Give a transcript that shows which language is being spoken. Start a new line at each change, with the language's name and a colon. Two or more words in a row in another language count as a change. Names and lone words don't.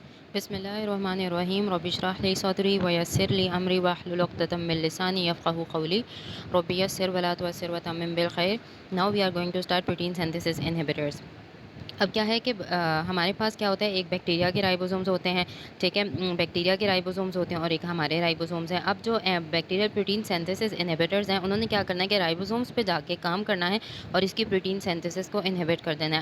Arabic: بسم الله الرحمن الرحيم رب اشرح لي صدري ويسر لي أمري واحلل عقدة من لساني يفقهوا قولي رب يسر ولا تعسر وتمم بالخير.
English: now we are going to start protein synthesis inhibitors.
Hindi: अब क्या है कि हमारे पास क्या होता है, एक बैक्टीरिया के राइबोसोम्स होते हैं, ठीक है। बैक्टीरिया के राइबोसोम्स होते हैं और एक हमारे राइबोसोम्स हैं। अब जो
English: bacterial protein synthesis inhibitors
Hindi: हैं, उन्होंने क्या करना है कि राइबोसोम्स पे जाके काम करना है और इसकी
English: protein synthesis
Hindi: को इनहिबिट कर देना है।